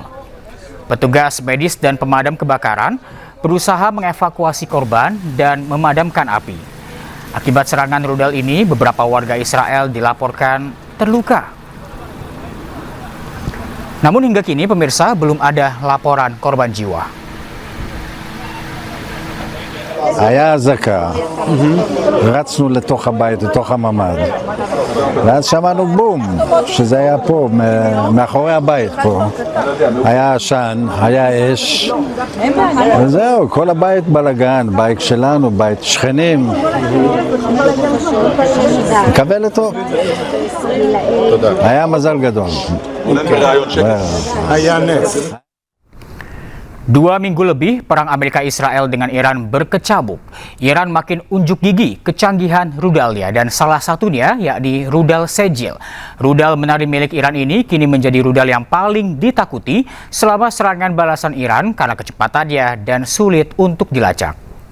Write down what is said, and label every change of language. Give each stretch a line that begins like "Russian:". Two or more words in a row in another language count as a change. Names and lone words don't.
Indonesian: Petugas medis dan pemadam kebakaran berusaha mengevakuasi korban dan memadamkan api. Akibat serangan rudal ini, beberapa warga Israel dilaporkan terluka. Namun hingga kini, pemirsa, belum ada laporan korban jiwa.
Hebrew: היה אזעקה, רצנו לתוך הבית, לתוך הממ"ד, ואז שמענו בום, שזה היה פה, מאחורי הבית פה. היה עשן, היה אש, וזהו, כל הבית בלגן, בית שלנו, בית שכנים. מקבל אותו? היה מזל גדול. היה נס.
Indonesian: 2 minggu lebih perang Amerika Israel dengan Iran berkecamuk. Iran makin unjuk gigi kecanggihan rudalnya dan salah satunya yakni rudal Sejil. Rudal menari milik Iran ini kini menjadi rudal yang paling ditakuti selama serangan balasan Iran karena kecepatannya dan sulit untuk dilacak.